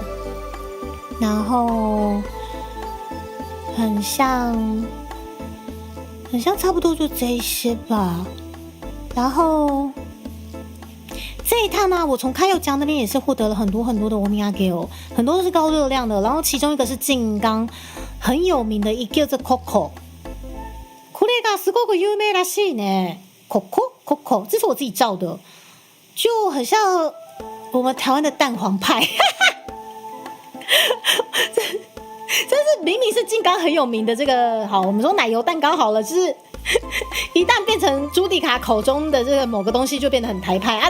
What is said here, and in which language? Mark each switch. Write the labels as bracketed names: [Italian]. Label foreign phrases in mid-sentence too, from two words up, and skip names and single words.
[Chinese] 然后很像差不多就这一些吧。然后这一趟呢，我从开友江那边也是获得了很多很多的欧米亚给哦，很多都是高热量的。然后其中一个是静冈很有名的一个叫做 Coco， [Japanese] これがすごく有名らしいね。 [Chinese] Coco， 这是我自己照的，就很像我们台湾的蛋黄派。这是明明是静冈很有名的这个，好，我们说奶油蛋糕好了，就是一旦变成朱迪卡口中的这个某个东西，就变得很台派啊！